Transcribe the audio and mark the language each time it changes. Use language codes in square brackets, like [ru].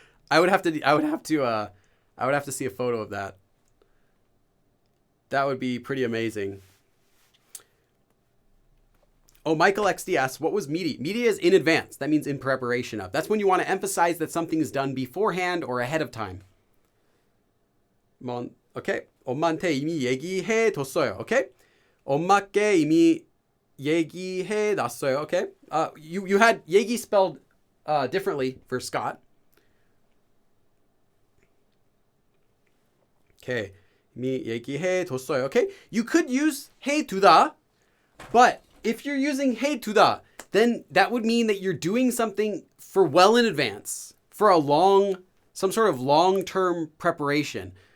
[en] I would have to see a photo of that. That would be pretty amazing. Oh, Michael XD asks, what was meaty? Meaty is in advance. That means in preparation of. That's when you want to emphasize that something is done beforehand or ahead of time. Okay. [ko] 엄마한테 이미 얘기해뒀어요. [en] Okay? [ko] 엄마께 이미 얘기해놨어요. [en] Okay? You had 얘기 spelled differently for Scott. [ko] Okay. 이미 얘기해뒀어요. Okay? [en] You could use 해두다, but if you're using 해두다, then that would mean that you're doing something for well in advance, for some sort of long-term preparation.